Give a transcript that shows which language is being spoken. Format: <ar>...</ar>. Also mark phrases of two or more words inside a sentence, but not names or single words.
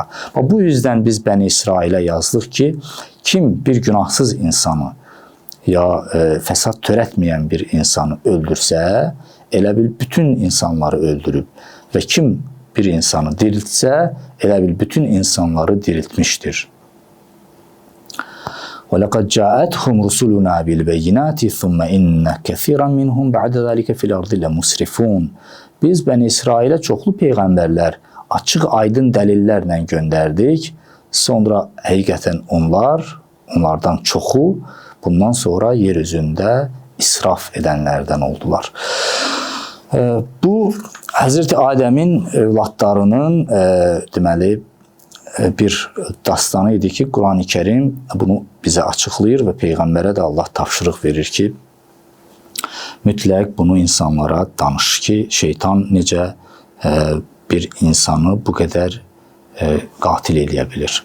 <az>Bu yüzdən biz Bəni İsrailə yazdıq ki, kim bir günahsız insanı ya fəsad törətməyən bir insanı öldürsə, elə bil bütün insanları öldürüb və kim bir insanı diriltsə, elə bil bütün insanları diriltmişdir.</az> <ar>وَلَقَدْ جَاءَتْهُمْ رُسُلُنَا بِالْبَيِّنَاتِ ثُمَّ إِنَّ كَثِيرًا مِنْهُمْ بَعْدَ ذَلِكَ فِي الْأَرْضِ لَمُسْرِفُونَ.</ar> <az>Biz Bəni İsrailə çoxlu peyğəmbərlər, açıq aydın dəlillərlə göndərdik. Sonra həqiqətən onlardan çoxu bundan sonra yer üzündə israf edənlərdən oldular. Bu Həzrəti Adəmin övladlarının deməli bir dastanı idi ki, Quran-ı Kərim bunu bizə açıqlayır və Peyğəmbərə də Allah tapşırıq verir ki, mütləq bunu insanlara danış ki, şeytan necə bir insanı bu qədər qatil eləyə bilir.</az>